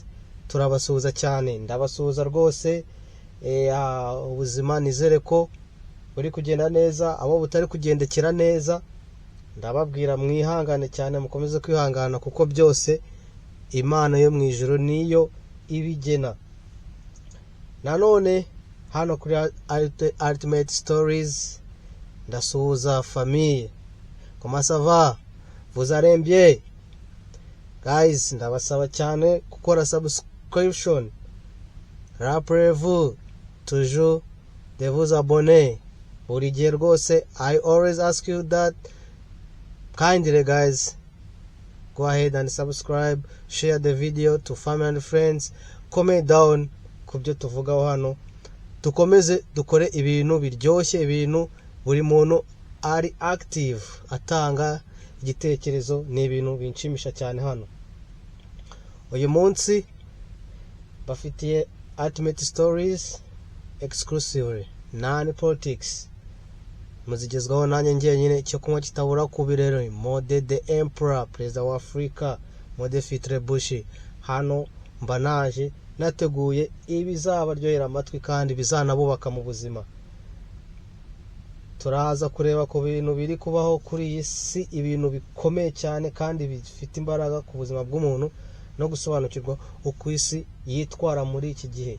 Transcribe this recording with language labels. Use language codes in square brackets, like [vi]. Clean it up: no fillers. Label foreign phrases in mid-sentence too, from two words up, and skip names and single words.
[rw] Turabasuhuza cyane, ndabasuhuza rwose. Ubuzima nizere ko buri kugenda neza, abo butari kugendekera neza ndababwira mwihangane cyane, mukomeze kwihangana kuko byose Imana yo mu ijuru niyo ibigena. Nanone hano kuri Ultimate Stories ndasuhuza famille. [fr] Comment ça va? Vous allez bien? [rw] Guys, ndabasaba cyane gukora subscription. [fr] Rappelez-vous toujours de vous abonner. [rw] Buri gihe rwose, [en] I always ask you that kindly guys. Go ahead and subscribe, share the video to family and friends, comment down [rw] kubyo tuvugaho hano. Tukomeze dukore ibintu biryoshye, ibintu buri muntu ari active atanga igitekerezo, ni ibintu binshimisha cyane hano. Uyu munsi bafitiye Ultimate Stories [en] exclusively non politics, [rw] muzigezwaho nanjye njyenyine. Cyo kunywa kitabura ku birero, Mode the Emperor, perezida wa Afrika, Mode Fitre Bushi. Hano mba naje nateguye ibizabaryohera amatwi kandi bizanabubaka mu buzima. Turaza kureba ku bintu biri kubaho kuri iyi si, ibintu bikomeye cyane kandi bifite imbaraga ku buzima bw'umuntu, no gusobanukirwa uko isi yitwara muri iki gihe.